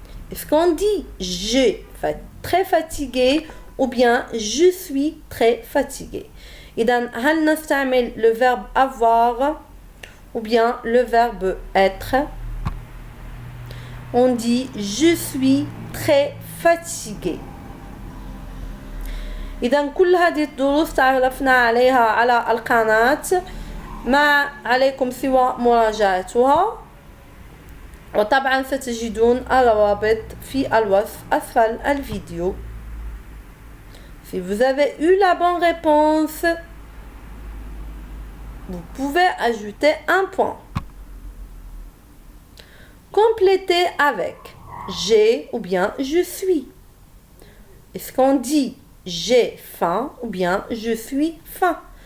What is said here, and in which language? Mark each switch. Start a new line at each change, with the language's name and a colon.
French: Est-ce qu'on dit j'ai très fatigué ou bien je suis très fatigué?
Arabic: إذا هل نستعمل
French: le verbe avoir ou bien le verbe être? On dit je suis très fatigué.
Arabic: إذا كل هذه الدروس تعرفنا عليها على القناة ما عليكم سوى مراجعتها وطبعا ستجدون الروابط في الوصف أسفل الفيديو.
French: Si vous avez eu la bonne réponse, vous pouvez ajouter un point. Complétez avec j'ai ou bien je suis. Est-ce qu'on dit j'ai faim ou bien je suis faim?